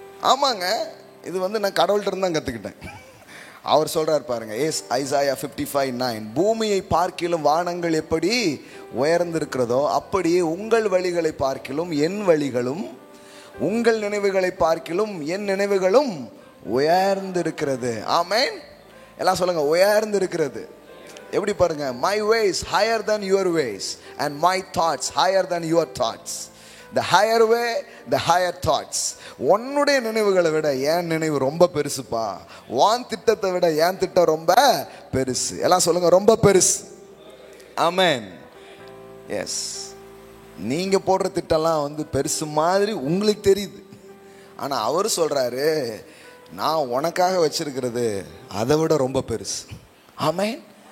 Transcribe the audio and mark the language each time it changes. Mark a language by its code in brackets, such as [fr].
[ta] ஆமாங்க, இது நான் கடவுள்கிட்ட இருந்து தான் கற்றுக்கிட்டேன். அவர் சொல்கிறார் பாருங்க, ஐசாயா 55:9, பூமியை பார்க்கிலும் வானங்கள் எப்படி உயர்ந்திருக்கிறதோ அப்படியே உங்கள் வழிகளை பார்க்கிலும் என் வழிகளும், உங்கள் நினைவுகளை பார்க்கிலும் என் நினைவுகளும் உயர்ந்திருக்கிறது. ஆமென். எல்லாம் சொல்லுங்க, உயர்ந்திருக்கிறது. எப்படி பாருங்க, [en] my ways higher than your ways and my thoughts higher than your thoughts. The higher way, the higher thoughts. [ta] உன்னுடைய நினைவுகளை விட என் நினைவு ரொம்ப பெருசுப்பா. உன் திட்டத்தை விட என் திட்டம் ரொம்ப பெருசு. எல்லாம் சொல்லுங்க, ரொம்ப பெருசு. ஆமென். எஸ். நீங்க போடுற திட்டம்லாம் பெருசு மாதிரி உங்களுக்கு தெரியுது. ஆனா அவர் சொல்றாரு, நான் உனக்காக வச்சிருக்கிறது அதை விட ரொம்ப பெருசு. ஆமென்.